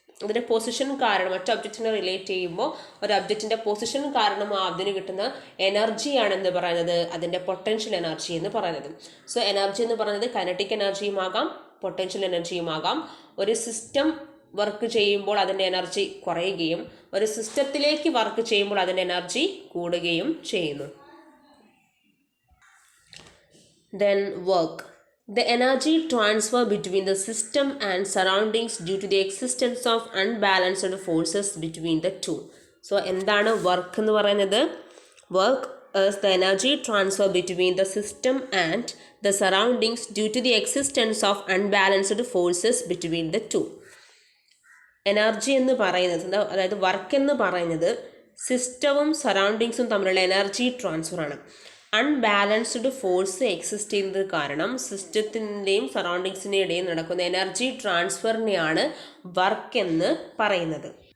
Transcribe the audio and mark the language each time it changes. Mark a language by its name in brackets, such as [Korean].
[Malayalam] അതിൻ്റെ പൊസിഷൻ കാരണം മറ്റു ഒബ്ജക്റ്റിനെ റിലേറ്റ് ചെയ്യുമ്പോൾ ഒരു ഒബ്ജക്റ്റിൻ്റെ പൊസിഷൻ കാരണം അതിന് കിട്ടുന്ന എനർജിയാണെന്ന് പറയുന്നത് അതിൻ്റെ പൊട്ടൻഷ്യൽ എനർജി എന്ന് പറയുന്നത്. സോ എനർജി എന്ന് പറയുന്നത് കൈനറ്റിക് എനർജിയുമാകാം, പൊട്ടൻഷ്യൽ എനർജിയുമാകാം. ഒരു സിസ്റ്റം വർക്ക് ചെയ്യുമ്പോൾ അതിൻ്റെ എനർജി കുറയുകയും ഒരു സിസ്റ്റത്തിലേക്ക് വർക്ക് ചെയ്യുമ്പോൾ അതിൻ്റെ എനർജി കൂടുകയും ചെയ്യുന്നു. [English] Then work. The energy transfer between the system and surroundings due to the existence of unbalanced forces between the two. [Malayalam] So എന്താണ് വർക്ക് എന്ന് പറയുന്നത്? [English] Work is the energy transfer between the system and the surroundings due to the existence of unbalanced forces between the two. [Malayalam] Energy എന്ന് പറയുന്നത്, അതായത് work എന്ന് പറയുന്നത് സിസ്റ്റവും സറൗണ്ടിങ്സും തമ്മിലുള്ള എനർജി ട്രാൻസ്ഫർ ആണ്. അൺബാലൻസ്ഡ് ഫോഴ്സ് എക്സിസ്റ്റ് ചെയ്യുന്നത് കാരണം സിസ്റ്റത്തിൻ്റെയും സറൗണ്ടിങ്സിൻ്റെയും ഇടയിൽ നടക്കുന്ന എനർജി ട്രാൻസ്ഫറിനെയാണ് വർക്ക് എന്ന് പറയുന്നത്.